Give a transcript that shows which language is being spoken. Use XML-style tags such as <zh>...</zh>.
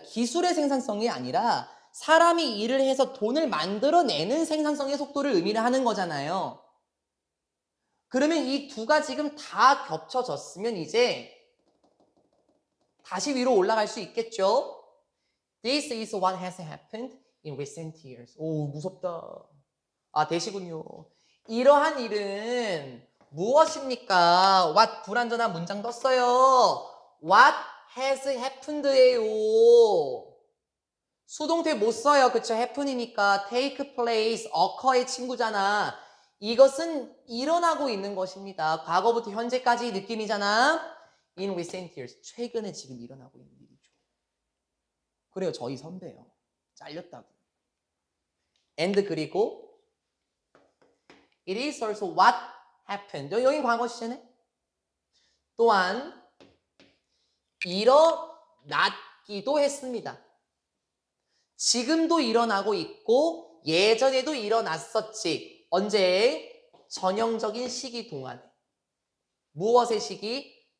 <ko>기술의 생산성이 아니라 사람이 일을 해서 돈을 만들어내는 생산성의 속도를 의미를 하는 거잖아요. 그러면 이 두 가지가 다 겹쳐졌으면 이제 다시 위로 올라갈 수 있겠죠?</ko> <en>This is what has happened in recent years.</en> <ko>오, 무섭다. 아, 되시군요. 이러한 일은 무엇입니까? What 불완전한 문장 떴어요.</ko> <en>What has happened예요.</en> <ko>수동태 못 써요. 그쵸? happen이니까 take place, occur의 친구잖아. 이것은 일어나고 있는 것입니다. 과거부터 현재까지 느낌이잖아.</ko> <en>In recent years.</en> <ko>최근에 지금 일어나고 있는 일이죠. 그래요. 저희 선배요. 잘렸다고.</ko> <en>And</en> <ko>그리고</ko> <en>It is also what happened.</en> <ko>여기 과거 시제네. 또한 일어났기도 했습니다. 지금도 일어나고 있고 예전에도 일어났었지. 언제? 전형적인 시기 동안에. 무엇의 시기?</ko>